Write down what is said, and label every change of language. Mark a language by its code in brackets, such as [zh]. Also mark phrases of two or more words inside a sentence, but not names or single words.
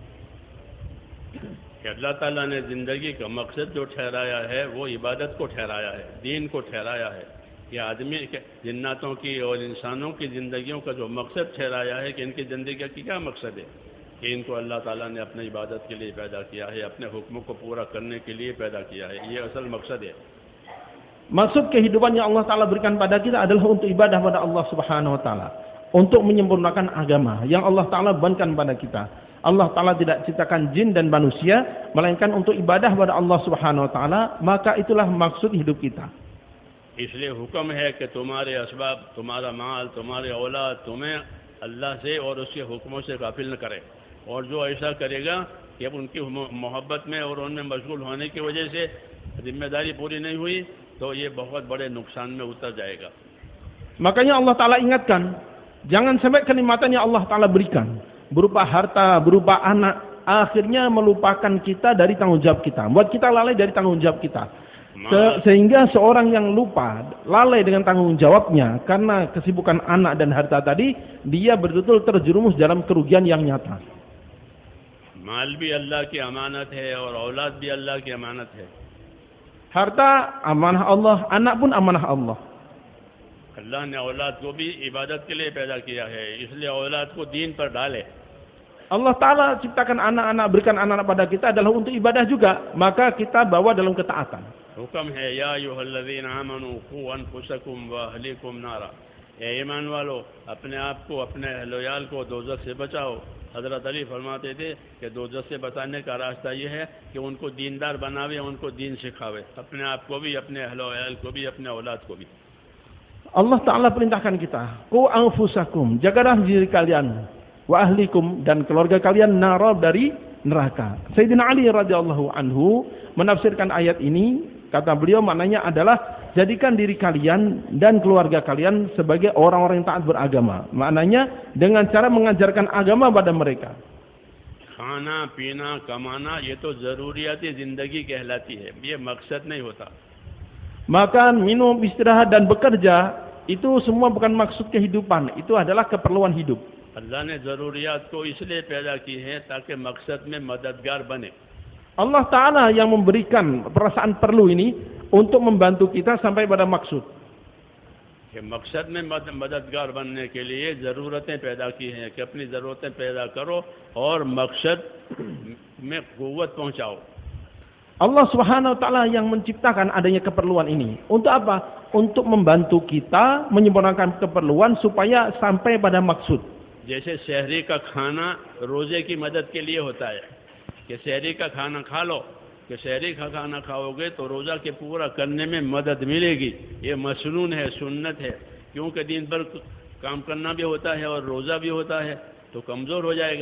[hi] कि अल्लाह ताला ने ज़िंदगी का मकसद जो ठहराया है वो इबादत को ठहराया है, दीन को ठहराया है। ये आदमी के जिन्नातों की और इंसानों की ज़िंदगियों का जो मकसद ठहराया है कि इनकी ज़िंदगी का क्या मकसद है, कि इनको अल्लाह ताला ने अपनी इबादत के लिए पैदा किया है, अपने हुक्मों को पूरा करने के लिए पैदा किया है। ये असल मकसद है। [id] Maksud kehidupan yang Allah Ta'ala berikan pada kita adalah untuk ibadah pada [ar] الله سبحانه وتعالى, [id] untuk menyempurnakan agama yang Allah Ta'ala bebankan pada kita. Allah Ta'ala tidak ciptakan jin dan manusia melainkan untuk ibadah pada [ar] الله سبحانه وتعالى, [id] maka itulah maksud hidup kita. [hi] इसलिए हुक्म है कि तुम्हारे असबाब, तुम्हारा माल, तुम्हारे औलाद तुम्हें अल्लाह से और उसके हुक्मों से गाफिल न करे, और जो ऐसा करेगा कि अब उनकी मोहब्बत में और उनमें मशगूल होने की वजह से जिम्मेदारी पूरी नहीं हुई तो ये बहुत बड़े नुकसान में उतर जाएगा। [id] Makanya Allah Ta'ala ingatkan, jangan sampai kenikmatan yang Allah Ta'ala berikan berupa harta, berupa anak, akhirnya melupakan kita dari tanggung jawab kita, buat kita lalai dari tanggung jawab kita. Sehingga seorang yang lupa, lalai dengan tanggung jawabnya karena kesibukan anak dan harta tadi, dia betul-betul terjerumus dalam kerugian yang nyata. [hi] माल भी अल्लाह की अमानत है और औलाद भी अल्लाह की अमानत है। [id] Harta amanah Allah, anak pun amanah Allah. [hi] अल्लाह ने औलाद को भी इबादत के लिए पैदा किया है, इसलिए औलाद को दीन पर डाले। [id] Allah Ta'ala ciptakan anak-anak, berikan anak-anak pada kita adalah untuk ibadah juga, maka kita bawa dalam ketaatan. [hi] हुक्म है [ar] يا أيها الذين آمنوا قوا أنفسكم وأهليكم نارا, [hi] ए ईमान वालो अपने आप को, अपने अहल-ओ-याल को दोज़ख से बचाओ। हज़रत अली फरमाते थे कि दोज़ख से बचाने का रास्ता ये है कि उनको दीनदार बनावे, उनको दीन सिखावे, अपने आप को भी, अपने अहल-ओ-याल को भी, अपने औलाद को भी। [id] Allah Ta'ala perintahkan kita, [ar] قوا أنفسكم, [id] jagalah diri kalian, [ar] وأهليكم, [id] dan keluarga kalian, nara, dari neraka. Sayyidina Ali [ar] رضي الله عنه [id] menafsirkan ayat ini, kata beliau maknanya adalah jadikan diri kalian dan keluarga kalian sebagai orang-orang yang taat beragama. Maknanya dengan cara mengajarkan agama pada mereka. [hi] खाना पीना कमाना ये तो ज़रूरियात ज़िंदगी कहलाती है, ये मकसद नहीं होता। [id] Makan, minum, istirahat, dan bekerja, itu semua bukan maksud kehidupan, itu adalah keperluan hidup. [hi] अल्लाह ने ज़रूरियात को इसलिए पैदा की है ताकि मकसद में मददगार बने। [id] Allah Ta'ala yang memberikan perasaan perlu ini untuk membantu kita sampai pada maksud. [hi] कि मकसद में मददगार बनने के लिए ज़रूरतें पैदा की हैं कि अपनी ज़रूरतें पैदा करो और मकसद में क़ुव्वत पहुँचाओ। [ar] الله سبحانه وتعالى [id] yang menciptakan adanya keperluan ini. Untuk apa? Untuk membantu kita menyempurnakan keperluan supaya sampai pada maksud. [hi] जैसे शहरी का खाना रोज़े की मदद के लिए होता है कि शहरी का खाना खा लो, कि शहरी का खाना खाओगे तो रोज़ा के पूरा करने में मदद मिलेगी। ये मसनून है, सुन्नत है, क्योंकि दिन भर काम करना भी होता है और रोज़ा भी होता है तो कमज़ोर हो जाएगा।